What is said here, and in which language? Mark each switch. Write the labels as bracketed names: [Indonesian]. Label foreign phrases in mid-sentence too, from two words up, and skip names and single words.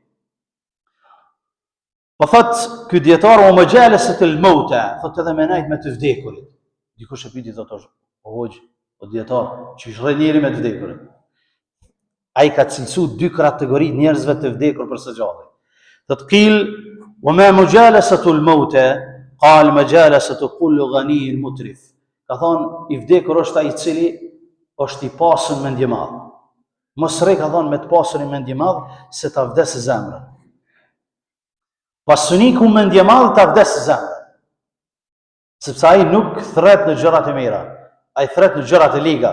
[Albanian] Po thot ky dietar [Arabic] ومجالسة الموتى, [Albanian] thot edhe me nejt me të vdekurit. Dikush e pyeti thot o dietar, çish rre njëri me të vdekurit. Ai ka cilësu dy kategori njerëzve të vdekur për së gjallë. [Arabic] Thot قيل وما مجالسة الموتى قال مجالسة كل غني مترف. [Albanian] Ka thon i vdekur është ai i cili është i pasur mendje madh. Mos rre ka thon me të pasurin mendje madh se ta vdes zemrën. Pasuniku mendje madh ta vdes zemrën. Sepse ai nuk thret në gjërat e mira, ai thret në gjërat e liga.